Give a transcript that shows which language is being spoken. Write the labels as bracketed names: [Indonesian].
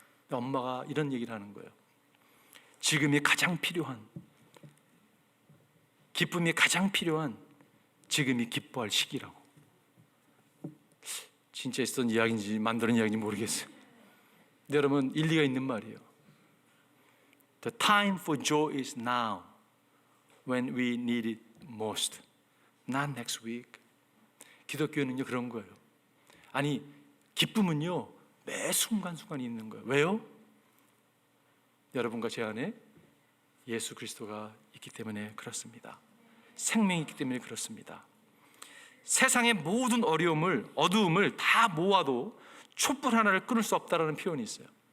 [Korean] 엄마가 이런 얘기를 하는 거예요. 지금이 가장 필요한, 기쁨이 가장 필요한 지금이 기뻐할 시기라고. 진짜 있었던 이야기인지 만드는 이야기인지 모르겠어요. 근데 여러분, 일리가 있는 말이에요. [English] The time for joy is now, when we need it most, not next week. [Korean] 기독교는요 그런 거예요. 아니, 기쁨은요 매 순간순간 있는 거예요. 왜요? 여러분과 제 안에 예수 그리스도가 있기 때문에 그렇습니다. 생명이 있기 때문에 그렇습니다. 세상의 모든 어두움을 다 모아도 촛불 하나를 끊을 수 없다라는 표현이 있어요.